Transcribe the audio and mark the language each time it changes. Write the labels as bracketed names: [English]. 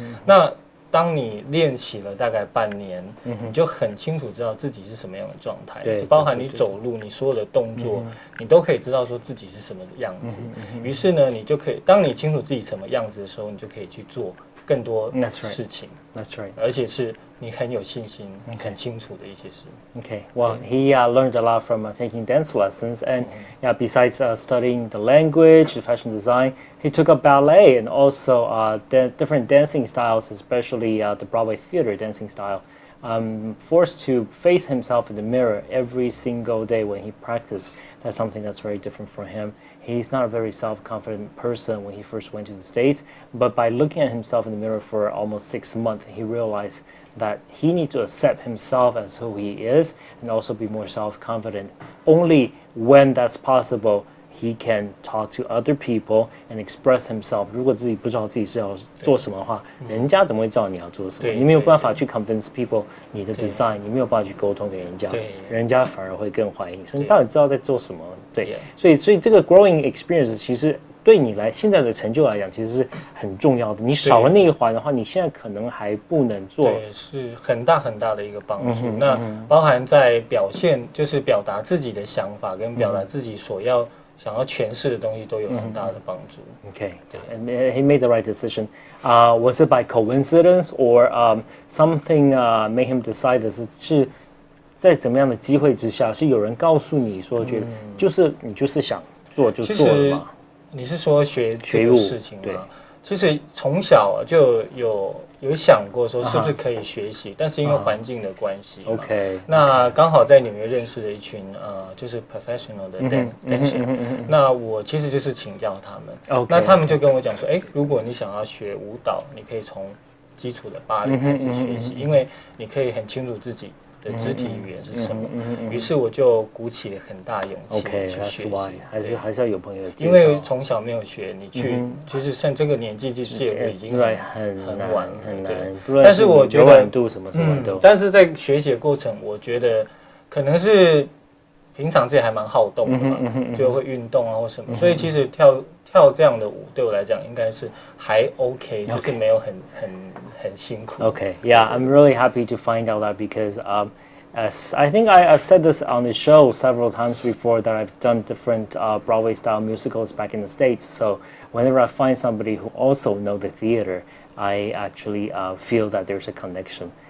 [Chinese] 那当你练习了大概半年，你就很清楚知道自己是什么样的状态，就包含你走路，你所有的动作，你都可以知道说自己是什么样子。于是呢，你就可以，当你清楚自己什么样子的时候，你就可以去做更多事情。 [English] That's right. [Chinese] 而且是你很有信心、很清楚的一些事。 [English] Okay. Well, he learned a lot from taking dance lessons, and yeah, besides studying the language, the fashion design, he took up ballet and also the different dancing styles, especially the Broadway theater dancing style. Forced to face himself in the mirror every single day when he practiced. That's something that's very different for him. He's not a very self-confident person when he first went to the States, but by looking at himself in the mirror for almost 6 months, he realized that he needs to accept himself as who he is and also be more self-confident. Only when that's possible, he can talk to other people and express himself. [Chinese] 如果自己不知道自己是要做什么的话，人家怎么会知道你要做什么？你没有办法去 [English] convince people [Chinese] 你的 design， 你没有办法去沟通给人家，人家反而会更怀疑你，说你到底知道在做什么？对，所以这个 growing experience 其实对你现在的成就来讲，其实是很重要的。你少了那一环的话，你现在可能还不能做。对，是很大很大的一个帮助。那包含在表现，就是表达自己的想法跟表达自己想要诠释的东西都有很大的帮助。 [English] Okay, and he made the right decision. Was it by coincidence or something made him decide this? [Chinese] 是在怎么样的机会之下，是有人告诉你说，觉得你就是想做就做了吗？你是说学这个事情吗？其实从小就有想过说是不是可以学习，但是因为环境的关系，OK，那刚好在纽约认识了一群就是 professional 的 dancer，那我其实就是请教他们，那他们就跟我讲说，如果你想要学舞蹈，你可以从基础的芭蕾开始学习，因为你可以很清楚自己的肢体语言是什么。于是我就鼓起了很大勇气去学习。还是要有朋友介绍，因为从小没有学，你去就是像这个年纪去介入已经很晚很难。但是我觉得柔软度什么都，但是在学习的过程，我觉得可能是平常自己还蛮好动的嘛，就会运动啊或什么，所以其实跳这样的舞对我来讲应该是还 OK， 就是没有很辛苦。 [English] Okay, yeah, I'm really happy to find out that because as I think I've said this on the show several times before that I've done different Broadway style musicals back in the States. So whenever I find somebody who also know the theater, I actually feel that there's a connection.